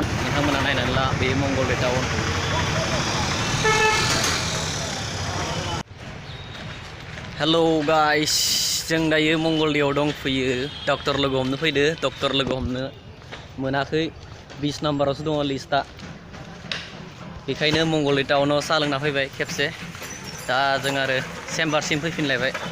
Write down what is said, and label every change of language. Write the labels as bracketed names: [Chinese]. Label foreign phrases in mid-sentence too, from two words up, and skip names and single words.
[English] Nihang naik nala, be Mongolia Town. Hello guys, [Bodo] जों दायो मंगलदैयाव दंफैयो डक्टर लोगो हमनो फैदो डक्टर लोगो हमनो मोनाखै 20 नाम्बारावसो दङ लिस्टआ बेखायनो मंगलदै टाउनाव साहा लोंना फैबाय खेबसे दा जों आरो चेम्बारसिम फैफिनलायबाय